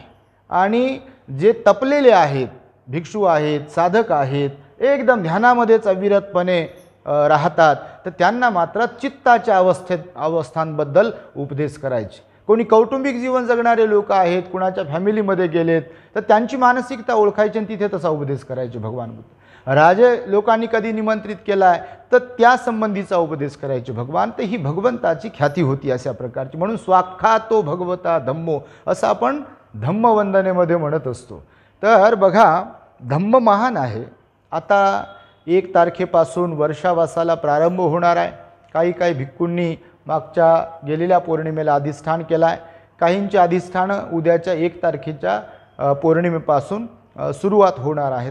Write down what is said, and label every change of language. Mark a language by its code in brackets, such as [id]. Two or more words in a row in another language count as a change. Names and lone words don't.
[mr] आणि जे तपलेले आहेत, भिक्षू आहेत, साधक आहेत, एकदम ध्यानामध्येच अविरतपणे राहतात, तर त्यांना मात्र चित्ताच्या अवस्थांबद्दल उपदेश करायचे। कोणी कौटुंबिक जीवन जगणारे लोक आहेत, कुणाच्या फॅमिलीमध्ये गेलेत तर त्यांची मानसिकता ओळखायची आणि तिथे तसा उपदेश करायचे भगवान बुद्ध। राजे लोकांनी कधी निमंत्रित केलाय तर त्या संबंधीचा उपदेश करायचे भगवान। तर ही भगवंताची ख्याती होती अशा प्रकारची, म्हणून [pi] स्वाख्यातो भगवता धम्मो [mr] असं आपण धम्मवंदनेमध्ये म्हणत असतो। तर बघा, धम्म महान आहे। आता 1 तारखेपासून वर्षावासाला प्रारंभ होणार आहे। काही भिक्खूंनी मागच्या गेलेल्या पौर्णिमेला अधिष्ठान केला आहे काहींची अधिष्ठानं उद्याच्या 1 तारखेच्या पौर्णिमेपासून सुरुवात होणार आहे.